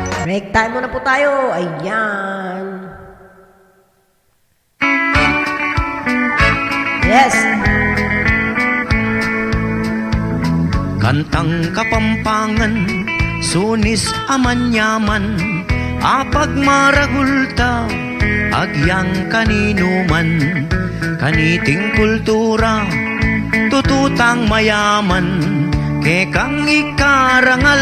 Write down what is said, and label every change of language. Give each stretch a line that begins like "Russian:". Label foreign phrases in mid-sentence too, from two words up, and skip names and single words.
English: Break time
Filipino: muna po tayo. Ayan. Yes.
Pampanga: Kantang Kapampangan, sunis amanyaman, apag maragulta, agyang kaninuman, kaniting kultura, tututang mayaman, kekang ikarangal,